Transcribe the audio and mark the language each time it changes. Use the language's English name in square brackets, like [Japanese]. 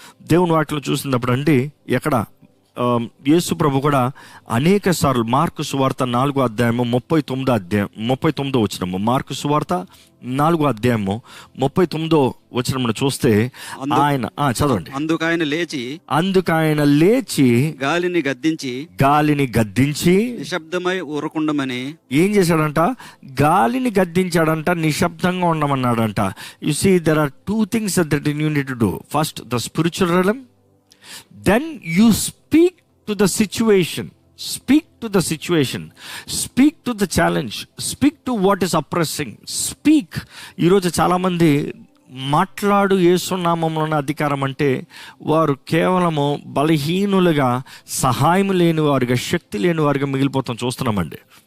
[Telugu] దేవుని వాటిలో చూసినప్పుడు అండి, ఎక్కడ యేసు ప్రభు కూడా అనేక సార్లు మార్కు సువార్త 4వ అధ్యాయము 39వ వచనము, మార్కు సువార్త 4వ అధ్యాయము 39వ వచనమును చూస్తే ఆయన చదవండి. అందుకు ఆయన లేచి గాలిని గద్దించి నిశ్శబ్దమై ఊరకుండమని ఏం చేశాడంట? గాలిని గద్దించాడంట, నిశ్శబ్దంగా ఉండమన్నాడంట. [English] You see, there are 2 things that you need to do. First, the spiritual realm. Then you speak to the situation. Speak to the situation. Speak to the challenge. Speak to what is oppressing. Speak. [Telugu] ఈరోజు చాలామంది మాట్లాడు యేసునామములోని అధికారం అంటే వారు కేవలము బలహీనులుగా, సహాయం లేని వారుగా, శక్తి లేని వారుగా మిగిలిపోతాం చూస్తున్నామండి.